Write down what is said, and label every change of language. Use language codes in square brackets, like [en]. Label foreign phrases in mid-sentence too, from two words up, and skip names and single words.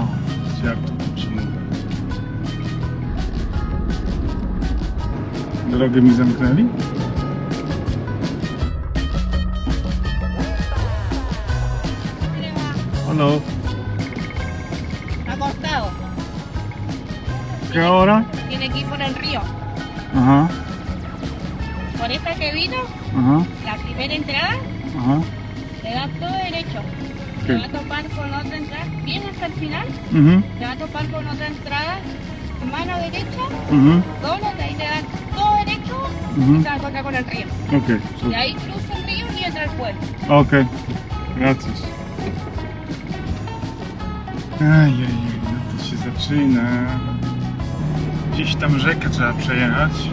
[pl] Jak to mówię. Drogę mi zamknęli? [es] Hello. Acostado. ¿Qué hora? Tiene que ir por el río. Ajá, Por esta que vino, ajá, la primera entrada, ajá. le da todo derecho. ¿Qué? Se va a topar con otra entrada, bien hasta el final, Mhm, se va a topar con otra entrada, mano derecha, mhm, doble, de ahí le da todo derecho y mhm. se va a encontrar con el río. Okay, Y ahí cruza el río y entra al pueblo. okay. Gracias. [pl] Ajajaj, no to się zaczyna. Gdzieś tam rzekę trzeba przejechać.